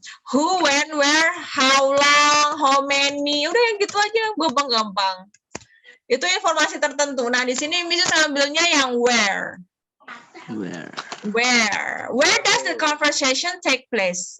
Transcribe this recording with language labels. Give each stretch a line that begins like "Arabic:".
English: Who, when, where, how long, how many.
Indonesian: Udah yang gitu aja, gampang-gampang. Itu informasi tertentu. Nah, di sini misalnya ambilnya yang where.
English: Where does the conversation take place?